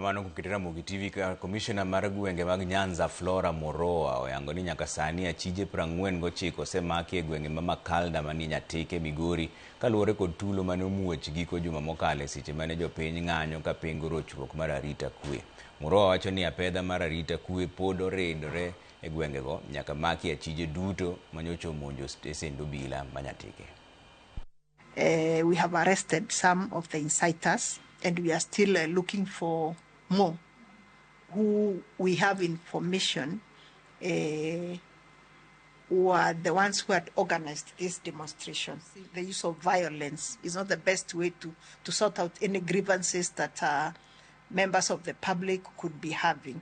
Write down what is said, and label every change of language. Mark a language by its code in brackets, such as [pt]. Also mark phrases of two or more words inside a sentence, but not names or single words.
[luo] Erokamano kuketo Ramogi TV. Komishona mar gwenge mag Nyanza Flora oyango ni nyaka sani achije 49 osemaki e gwenge ma Makalda mani Nyatike Migori kaluwore kod tulo mane omuoch giko juma mokalo seche mane jopiny ng'anyo ka pingo rochruok mar arita kwe. Moroa wacho ni apedha mar arita kwe pod oridore e gwengego nyaka maki achije duto manyocha omonjo stesend obila ma Nyatike. [en] We have arrested some of the inciters, and we are still looking for more who we have information were the ones who had organized these demonstrations. The use of violence is not the best way to sort out any grievances that members of the public could be having.